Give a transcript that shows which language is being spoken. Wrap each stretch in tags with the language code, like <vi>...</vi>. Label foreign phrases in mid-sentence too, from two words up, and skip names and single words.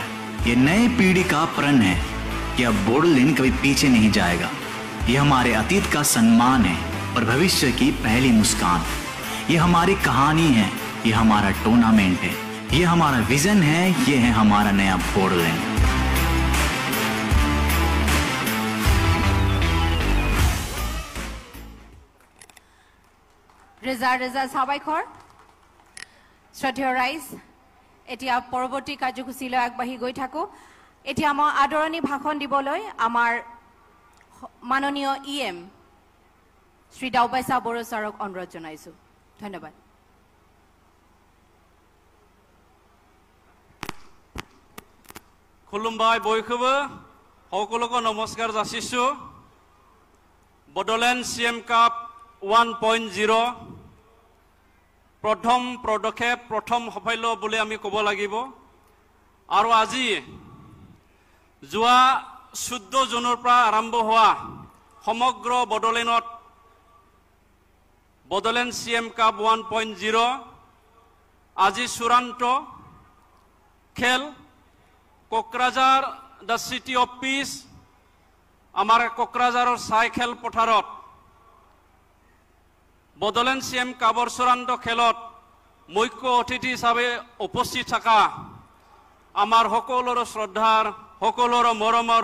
<hi>ये नई पीढ़ी का प्रण है कि अब बोडोलैंड कभी पीछे नहीं जाएगा। ये हमारे अतीत का सम्मान है और भविष्य की पहली मुस्कान। ये हमारी कहानी है, ये हमारा टूर्नामेंट है, ये हमारा विजन है, ये है हमारा नया बोडोलैंड।</hi> <as>রেজা সাবাইখৰ শ্ৰদ্ধেয় ৰাইজ, এতিয়া পৰৱৰ্তী কাৰ্যসূচীলৈ আগবাঢ়ি গৈ থাকোঁ। এতিয়া মই আদৰণি ভাষণ দিবলৈ আমাৰ মাননীয় EM শ্ৰী দাওবাইচা বড়ো ছাৰক অনুৰোধ জনাইছোঁ। ধন্যবাদ।</as> <brx>खुलुमबाय बयखौबो</brx> <as>সকলোকে নমস্কাৰ যাচিছোঁ। बोडोलैंड CEM কাপ 1.0 প্ৰথম পদক্ষেপ, প্ৰথম সাফল্য বুলি আমি ক'ব লাগিব। আৰু আজি যোৱা 14 জুনৰ পৰা আৰম্ভ হোৱা সমগ্ৰ बोडोलैंडত बोडोलैंड CEM কাপ 1.0 আজি চূড়ান্ত খেল কোকৰাঝাৰ</as> <en>the city of peace</en> <as>আমাৰ কোকৰাঝাৰৰ চাইকেল পথাৰত बोडोलैंड CEM কাপৰ চূড়ান্ত খেলত মুখ্য অতিথি হিচাপে উপস্থিত থকা আমাৰ সকলোৰে শ্ৰদ্ধাৰ, সকলোৰে মৰমৰ,</as>